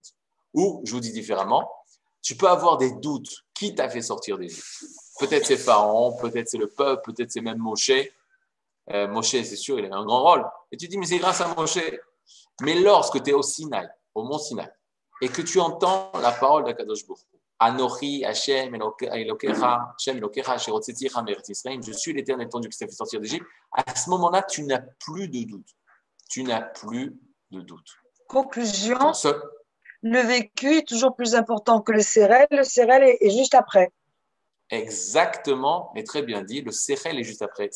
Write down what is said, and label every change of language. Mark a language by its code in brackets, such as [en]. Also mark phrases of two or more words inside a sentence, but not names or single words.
[fr] Ou, je vous dis différemment, tu peux avoir des doutes. Qui t'a fait sortir d'Égypte? Peut-être c'est Pharaon, peut-être c'est le peuple, peut-être c'est même Moshe. Moshe, c'est sûr, il a un grand rôle. Et tu dis, mais c'est grâce à Moshe. Mais lorsque tu es au Sinaï, au mont Sinaï, et que tu entends la parole d' [he] הקדוש ברוך הוא, אנכי, השם, אלוקיך, השם, אלוקיך, אשר הוצאתיך מארץ ישראל, [fr] je suis l'Éternel ton Dieu qui t'a fait sortir d'Égypte. À ce moment-là, tu n'as plus de doute. Tu n'as plus de doute. Conclusion, le vécu est toujours plus important que le CRL. Le CRL est juste après. Exactement, mais très bien dit, le Sechel est juste après.